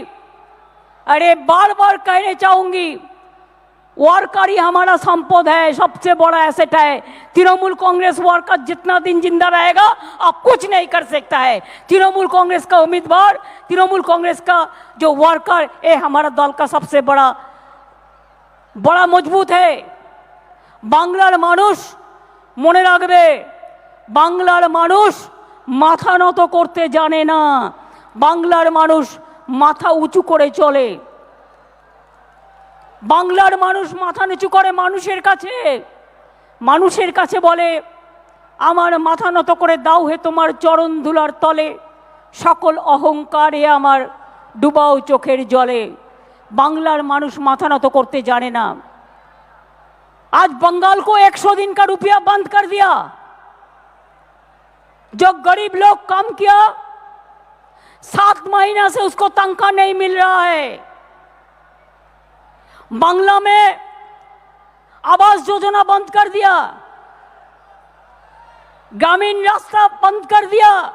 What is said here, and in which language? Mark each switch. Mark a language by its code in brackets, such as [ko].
[hi] अरे बार बार कहने चाहूंगी, वर्कर ही हमारा संपद है, सबसे बड़ा एसेट है। तृणमूल कांग्रेस वर्कर जितना दिन जिंदा रहेगा अब कुछ नहीं कर सकता है। तृणमूल कांग्रेस का उम्मीदवार, तृणमूल कांग्रेस का जो वर्कर, ये हमारा दल का सबसे बड़ा मजबूत है। [bn] बांग्लार मानुष মনে রাখবে, বাংলার মানুষ মাথা নত করতে জানে না, বাংলার মানুষ মাথা উঁচু করে চলে। বাংলার মানুষ মাথা নিচু করে মানুষের কাছে বলে, আমার মাথা নত করে দাও হে তোমার চরণ ধুলার তলে, সকল অহংকারে আমার ডুবাও চোখের জলে। বাংলার মানুষ মাথা নত করতে জানে না। [hi] आज बंगाल को 100 दिन का रुपया बंद कर दिया। जो गरीब लोग काम किया 7 महीना से उसको तनख्वाह नहीं मिल रहा है। बांग्ला में आवास योजना बंद कर दिया, ग्रामीण रास्ता बंद कर दिया।